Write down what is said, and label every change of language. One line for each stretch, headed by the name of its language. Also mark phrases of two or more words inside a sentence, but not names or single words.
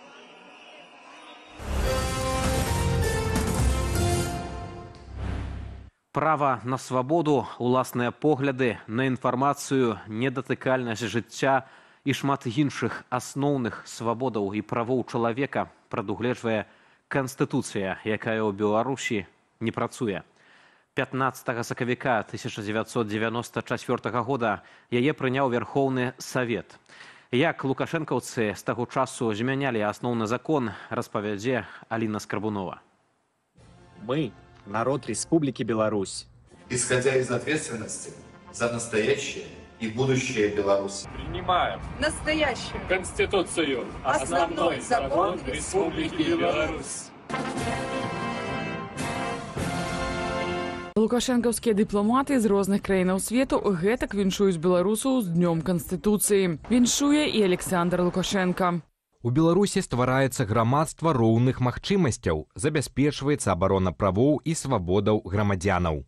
Belarusian: Права на свабоду, уласныя погляды, на інфармацыю, недатыкальнасць жыцця і шмат іншых асноўных свабодаў і правоў чалавека прадугледжвае Канстытуцыя, якая ў Беларусі не працуе. 15 сакавіка 1994 года яе прыняў Верхоўны Савет. Як лукашэнкаўцы з таго часу змянялі асноўны закон, распавядзе Аліна Скарбунова.
Russian: Мы, народ Республики Беларусь, исходя из ответственности за настоящее и будущее Беларуси, принимаем настоящую Конституцию, основной закон Республики Беларусь.
Belarusian: Лукашэнкаўскія дыпламаты з розных краінаў свету гэтак віншуюць беларусаў з Днём Канстытуцыі. Віншуе і Александр Лукашенко. У Беларусі ствараецца грамадства роўных магчымасцяў, забяспечваецца абарона правоў і свабодаў грамадзянаў.